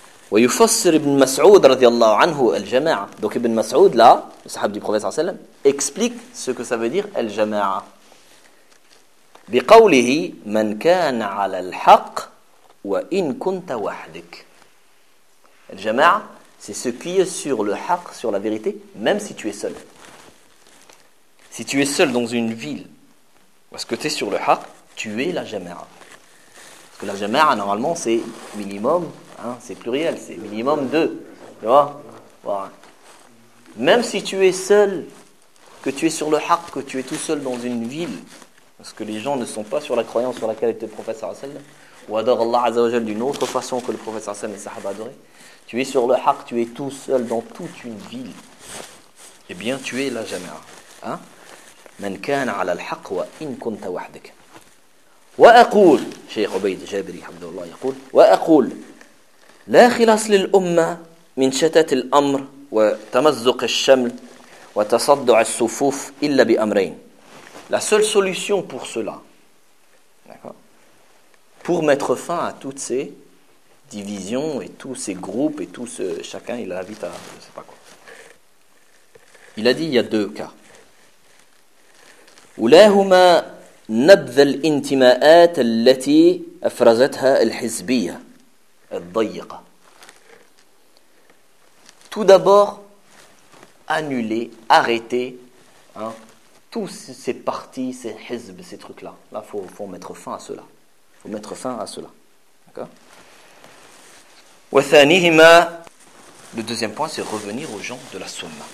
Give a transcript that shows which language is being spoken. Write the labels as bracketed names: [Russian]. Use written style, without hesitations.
[Arabic] ويفسر ابن مسعود رضي الله عنه الجماعة. [French] Donc ibn Mas'ud là, le sahab du prophète [Arabic] صلى الله عليه وسلم, [French] explique ce que ça veut dire الجماعة. [Arabic] بقوله من كان على الحق وإن كنت وحدك. [French] الجماعة, c'est ce qui est sur le haq, sur la vérité, même si tu es seul. Si tu es seul dans une ville, parce que tu es sur le haq, tu es la جماعة. Parce que la جماعة normalement c'est minimum. Hein, c'est pluriel, c'est minimum deux. Tu vois, voilà. Même si tu es seul, que tu es sur le haq, que tu es tout seul dans une ville, parce que les gens ne sont pas sur la croyance sur laquelle était le prophète sallallahu alayhi wa sallam, ou adore Allah azza wa jal d'une autre façon que le prophète sallallahu alayhi wa sallam et sahaba adoraient, tu es sur le haq, tu es tout seul dans toute une ville, eh bien tu es la jama'a. Hein? [Arabic] Man kana ala al-haq wa in kunta wahdak. Wa aqul, Cheikh Ubayd Jabri Abdullah yaqul, wa aqul, لا خلاص للأمة من شتات الأمر وتمزق الشمل وتصدع الصفوف إلا بأمرين. [French] La seule solution pour cela, d'accord, pour mettre fin à toutes ces divisions et tous ces groupes et tous chacun il invite à je sais pas quoi. Il a dit il y a deux cas. [Arabic] ولاهما نبذ الانتماءات التي أفرزتها الحزبية الضيقة. [French] Tout d'abord, annuler, arrêter hein, tous ces partis, ces hizb, ces trucs-là. Là, il faut mettre fin à cela. Il faut mettre fin à cela. D'accord ? Le deuxième point, c'est revenir aux gens de la sunna.